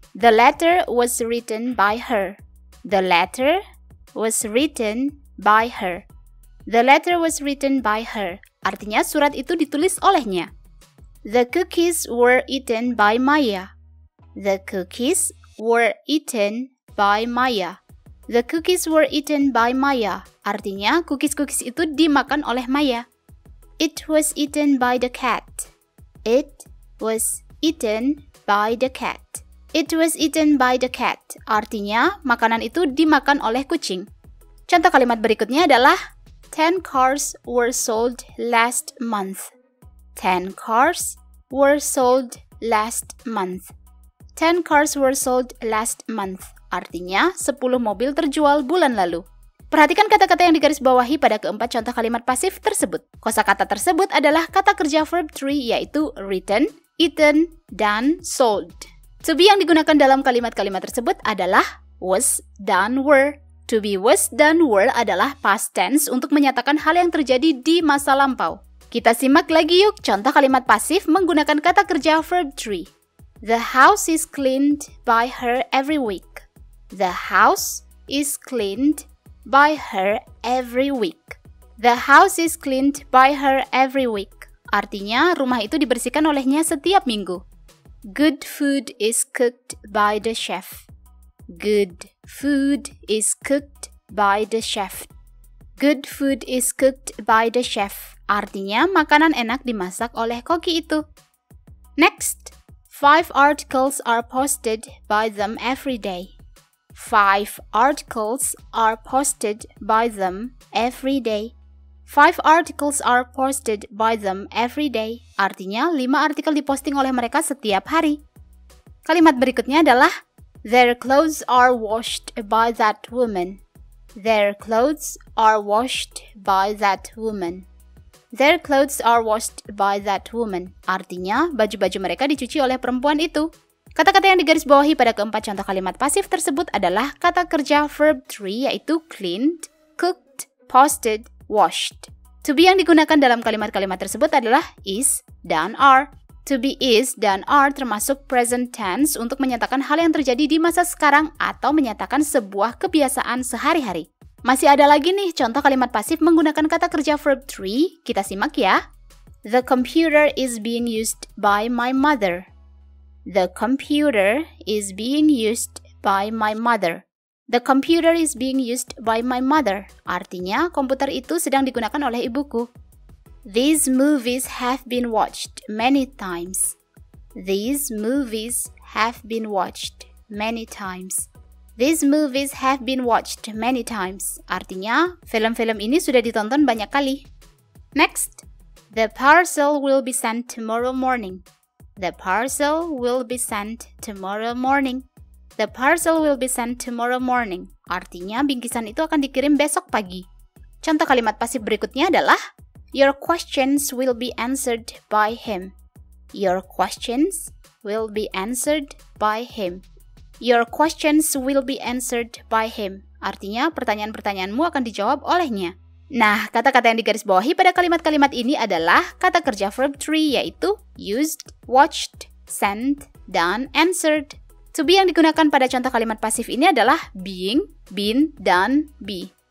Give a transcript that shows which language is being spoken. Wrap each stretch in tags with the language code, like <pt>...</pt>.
<en>The letter was written by her. The letter was written by her. The letter was written by her.</en> <id>Artinya surat itu ditulis olehnya.</id> <en>The cookies were eaten by Maya. The cookies were eaten by Maya. The cookies were eaten by Maya.</en> <id>Artinya, cookies-cookies itu dimakan oleh Maya.</id> <en>It was eaten by the cat. It was eaten by the cat. It was eaten by the cat.</en> <id>Artinya, makanan itu dimakan oleh kucing. Contoh kalimat berikutnya adalah</id> <en>10 cars were sold last month. 10 cars were sold last month. 10 cars were sold last month.</en> <id>Artinya, 10 mobil terjual bulan lalu. Perhatikan kata-kata yang digarisbawahi pada keempat contoh kalimat pasif tersebut. Kosakata tersebut adalah kata kerja verb 3 yaitu written, eaten, dan sold. To be yang digunakan dalam kalimat-kalimat tersebut adalah was dan were. To be, was, dan were adalah past tense untuk menyatakan hal yang terjadi di masa lampau. Kita simak lagi yuk contoh kalimat pasif menggunakan kata kerja verb 3.</id> <en>The house is cleaned by her every week. The house is cleaned by her every week. The house is cleaned by her every week.</en> <id>Artinya, rumah itu dibersihkan olehnya setiap minggu.</id> <en>Good food is cooked by the chef. Good food is cooked by the chef. Good food is cooked by the chef.</en> <id>Artinya, makanan enak dimasak oleh koki itu.</id> <en>Next. 5 articles are posted by them every day. 5 articles are posted by them every day. 5 articles are posted by them every day.</en> <id>Artinya, 5 artikel diposting oleh mereka setiap hari. Kalimat berikutnya adalah</id> <en>their clothes are washed by that woman. Their clothes are washed by that woman. Their clothes are washed by that woman.</en> <id>Artinya, baju-baju mereka dicuci oleh perempuan itu. Kata-kata yang digarisbawahi pada keempat contoh kalimat pasif tersebut adalah kata kerja verb 3 yaitu cleaned, cooked, posted, washed. To be yang digunakan dalam kalimat-kalimat tersebut adalah is dan are. To be, is, dan are termasuk present tense untuk menyatakan hal yang terjadi di masa sekarang atau menyatakan sebuah kebiasaan sehari-hari. Masih ada lagi nih contoh kalimat pasif menggunakan kata kerja verb 3. Kita simak ya.</id> <en>The computer is being used by my mother. The computer is being used by my mother. The computer is being used by my mother.</en> <id>Artinya, komputer itu sedang digunakan oleh ibuku.</id> <en>These movies have been watched many times. These movies have been watched many times. These movies have been watched many times.</en> <id>Artinya, film-film ini sudah ditonton banyak kali.</id> <en>Next, the parcel will be sent tomorrow morning. The parcel will be sent tomorrow morning. The parcel will be sent tomorrow morning.</en> <id>Artinya, bingkisan itu akan dikirim besok pagi. Contoh kalimat pasif berikutnya adalah</id> <en>your questions will be answered by him. Your questions will be answered by him. Your questions will be answered by him.</en> <id>Artinya, pertanyaan-pertanyaanmu akan dijawab olehnya. Nah, kata-kata yang digarisbawahi pada kalimat-kalimat ini adalah kata kerja verb 3 yaitu used, watched, sent, dan answered. To be yang digunakan pada contoh kalimat pasif ini adalah being, been, dan be.</id>